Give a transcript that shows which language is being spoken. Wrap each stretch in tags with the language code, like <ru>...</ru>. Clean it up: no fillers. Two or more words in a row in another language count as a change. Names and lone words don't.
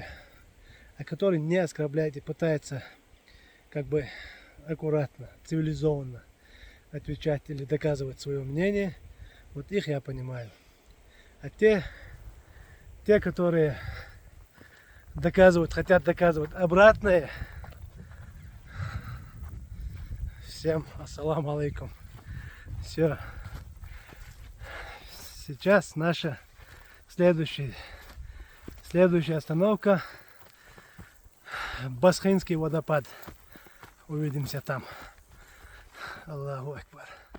<ru>А который не оскорбляет и пытается как бы аккуратно, цивилизованно отвечать или доказывать свое мнение, вот их я понимаю. А те, которые доказывают, хотят доказывать обратное.</ru> <ar>Всем السلام عليكم.</ar> <ru>Все. Сейчас наша следующая остановка Басхинский водопад. Увидимся там.</ru> <ar>الله أكبر.</ar>